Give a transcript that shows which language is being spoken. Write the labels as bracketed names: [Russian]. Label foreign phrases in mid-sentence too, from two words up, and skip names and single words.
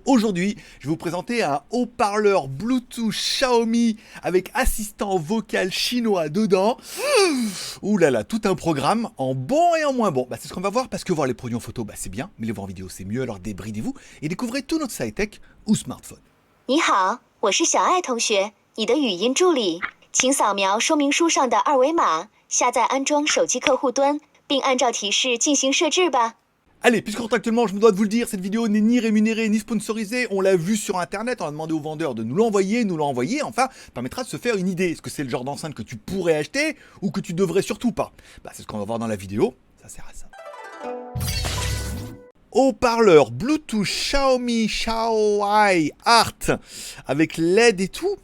[French] Aujourd'hui, je vais vous présenter un haut-parleur Bluetooth Xiaomi avec assistant vocal chinois dedans. Ouh là là, tout un programme en bon et en moins bon. C'est ce qu'on va voir parce que voir les produits en photo, c'est bien, mais les voir en vidéo, c'est mieux. Alors débridez-vous et découvrez tout notre sci-tech ou smartphone. [Chinese] 你好，我是小爱同学，你的语音助理，请扫描说明书上的二维码，下载安装手机客户端，并按照提示进行设置吧。 [French] Allez, puisque contractuellement, je me dois de vous le dire, cette vidéo n'est ni rémunérée ni sponsorisée. On l'a vu sur internet, on a demandé au vendeur de nous l'envoyer, enfin, permettra de se faire une idée. Est-ce que c'est le genre d'enceinte que tu pourrais acheter ou que tu devrais surtout pas? C'est ce qu'on va voir dans la vidéo, ça sert à ça. Haut-parleur Bluetooth Xiaomi Xiaoai Art avec LED et tout.